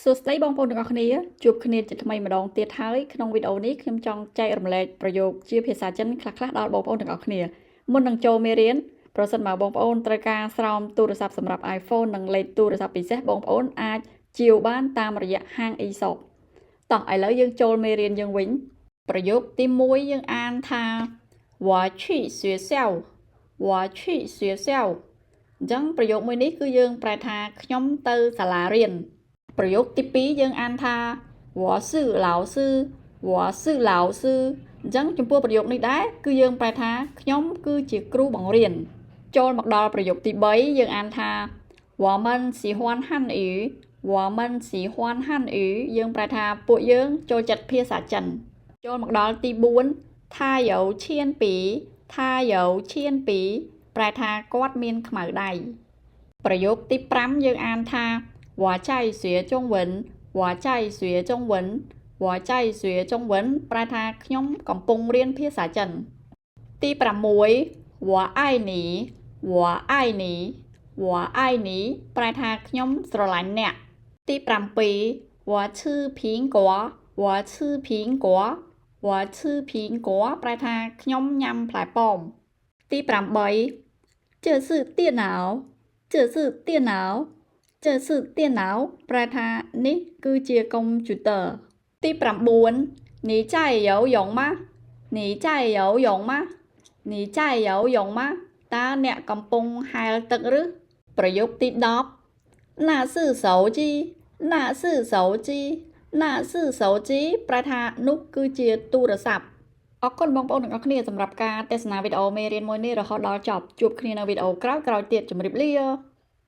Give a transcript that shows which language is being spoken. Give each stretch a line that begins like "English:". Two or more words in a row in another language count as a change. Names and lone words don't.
Khmer: សួស្តីបងប្អូនទាំងអស់គ្នាជួបគ្នាជាថ្មីម្ដងទៀតហើយក្នុងវីដេអូនេះខ្ញុំចង់ចែករំលែកប្រយោគជាភាសាចិនខ្លះៗដល់បងប្អូនទាំងអស់គ្នាមុននឹងចូលមេរៀនប្រសិនបើបងប្អូនត្រូវការស្រោមទូរស័ព្ទសម្រាប់ iPhone និងលេខទូរស័ព្ទពិសេសបងប្អូនអាចជាវបានតាមរយៈហាង eShop តោះឥឡូវយើងចូលមេរៀនយើងវិញប្រយោគទី1យើងអានថា
Chinese: 我去学校我去学校
Khmer: អញ្ចឹងប្រយោគមួយនេះគឺយើងប្រែថាខ្ញុំទៅសាលារៀនប្រយោគទី2យើងអានថា
Chinese: 我是老师我是老师
Khmer: អញ្ចឹងចំពោះប្រយោគនេះដែរគឺយើងប្រែថាខ្ញុំគឺជាគ្រូបង្រៀនចូលមកដល់ប្រយោគទី3យើងអានថា我
Chinese: 们喜欢汉语我们喜欢汉语
Khmer: យើងប្រែថាពួកយើងចូលចិត្តភាសាចិនចូលមកដល់ទី4ថាយោឈៀន2ថាយោឈៀន2ប្រែថាគាត់មានខ្មៅដៃប្រយោគទី
Chinese: 5
Khmer: យើងអានថា
Chinese: 我在学中文我在学中文我在学中文
Khmer: ប្រែថាខ្ញុំកំពុងរៀនភាសាចិនទី
Chinese: 6我爱你我爱你我爱你
Khmer: ប្រែថាខ្ញុំស្រឡាញ់អ្នកទី
Chinese: 7我吃苹果我吃苹果我吃苹果
Khmer: ប្រែថាខ្ញុំញ៉ាំផ្លែប៉ោមទី8
Chinese: 这是电脑这是电脑这是
Khmer: 电脑ប្រែថានេះគឺជាកុំព្យូទ័រទី 9
Chinese: 你在游泳吗你在游泳吗你在游泳吗
Khmer: តើអ្នកកំពុងហែលទឹកឬប្រយោគទី 10
Chinese: 那是手机那是手机那是手机
Khmer: ប្រែថានោះគឺជាទូរស័ព្ទអរគុណបងប្អូនទាំងអស់គ្នាសម្រាប់ការទស្សនាវីដេអូមេរៀនមួយនេះរហូតដល់ចប់ជួបគ្នានៅវីដេអូក្រោយៗទៀតជម្រាបលា